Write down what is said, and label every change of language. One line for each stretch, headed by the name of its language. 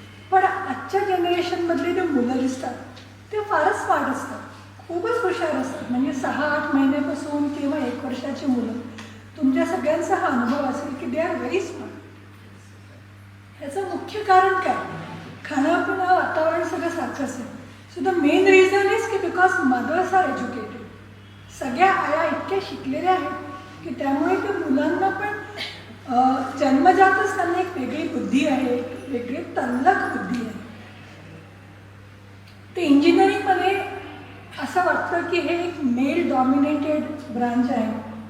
Marathi: पण आजच्या जनरेशनमधले जे मुलं दिसतात ते फारच स्मार्ट असतात, खूपच हुशार असतात. म्हणजे 6-8 महिन्यापासून किंवा 1 वर्षाची मुलं, तुमच्या सगळ्यांचा हा अनुभव असेल की
English: They are very smart.
Marathi: ह्याचं मुख्य कारण काय? खाणं पिणं वातावरण सगळं सारखंच आहे.
English: So the main reason is की because mothers are educated.
Marathi: सगळ्या आया इतक्या शिकलेल्या आहेत की त्यामुळे त्या मुलांना पण जन्मजातच त्यांना एक वेगळी बुद्धी आहे, वेगळी तल्लख बुद्धी आहे. ते इंजिनिअरिंगमध्ये असं वाटतं की हे एक मेल डॉमिनेटेड ब्रांच आहे.